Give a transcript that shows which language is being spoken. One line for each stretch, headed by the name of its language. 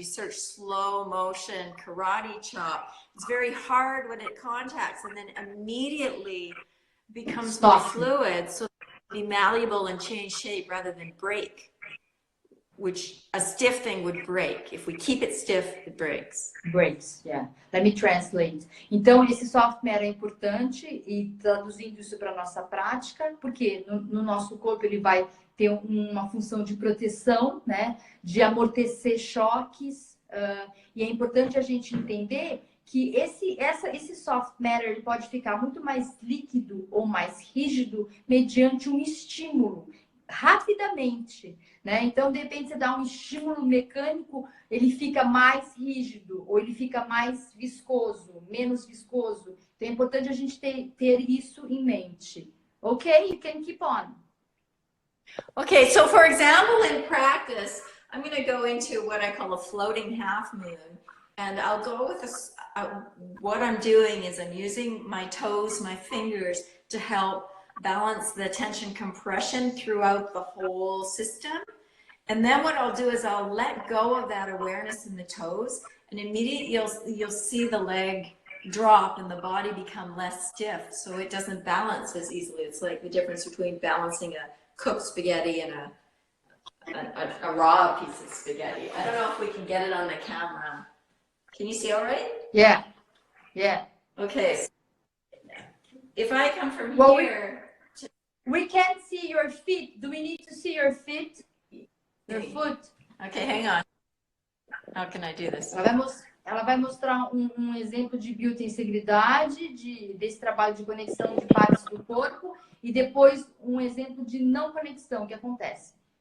English: You search slow motion karate chop. It's very hard when it contacts and then immediately becomes more fluid, so be malleable and change shape rather than break, which a stiff thing would break. If we keep it stiff, it breaks. Breaks, yeah. Let me translate.
Portuguese: Então, esse soft matter é importante e traduzindo isso para nossa prática, porque no nosso corpo ele vai ter uma função de proteção, né? De amortecer choques. E é importante a gente entender que esse soft matter ele pode ficar muito mais líquido ou mais rígido mediante um estímulo, rapidamente, né? Então, de repente, você dá um estímulo mecânico, ele fica mais rígido, ou ele fica mais viscoso, menos viscoso. Então, é importante a gente ter isso em mente.
English: Okay? You can keep on. Okay, so for example, in practice, I'm going to go into what I call a floating half moon. And I'll go with this, what I'm doing is I'm using my toes, my fingers to help balance the tension compression throughout the whole system. And then what I'll do is I'll let go of that awareness in the toes, and immediately you'll see the leg drop and the body become less stiff, so it doesn't balance as easily. It's like the difference between balancing a cooked spaghetti and a raw piece of spaghetti. I don't know if we can get it on the camera. Can you see all right? Yeah. Yeah. Okay. So if I come from here... We can't see your feet. Do we need to see your feet? Your foot? Okay, hang on. How can I do this?
Portuguese: Ela vai mostrar um exemplo de biotensegridade, desse trabalho de conexão de partes do corpo, e depois um exemplo de não conexão que acontece.